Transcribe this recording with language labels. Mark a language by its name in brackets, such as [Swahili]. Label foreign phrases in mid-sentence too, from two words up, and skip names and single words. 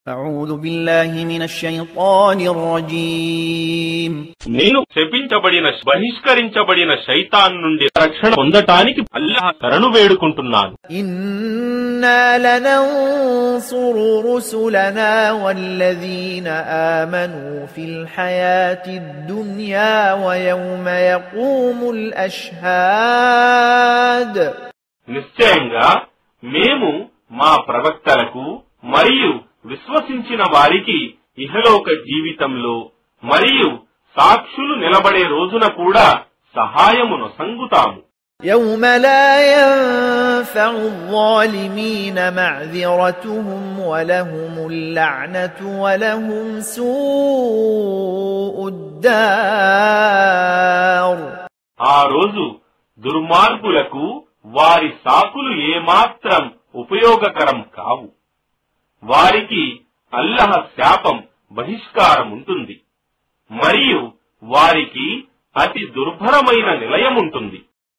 [Arabic] أعوذ بالله من الشيطان الرجيم [Telugu] నేను శపించబడిన బహిష్కరించబడిన శైతాన్ నుండి రక్షణ పొందటానికి అల్లాహ్ శరణు వేడుకుంటున్నాను. [Arabic] إنا لننصر رسلنا والذين آمنوا في الحياة الدنيا ويوم يقوم الأشهاد [Telugu] నిశ్చయంగా మేము మా ప్రవక్తలకు మరియు విశ్వసించిన వారికి ఇహలోక జీవితంలో మరియు సాక్షులు నిలబడే రోజున కూడా సహాయమును సంగుతాము. [Arabic] يوم لا ينفع الظالمين معذرتهم ولهم اللعنة ولهم سوء الدار. [Telugu] ఆ రోజు దుర్మార్గులకు వారి సాకులు ఏమాత్రం ఉపయోగకరం కావు. వారికి అల్లాహ్ శాపం బహిష్కారం ఉంటుంది మరియు వారికి అతి దుర్భరమైన నిలయముంటుంది.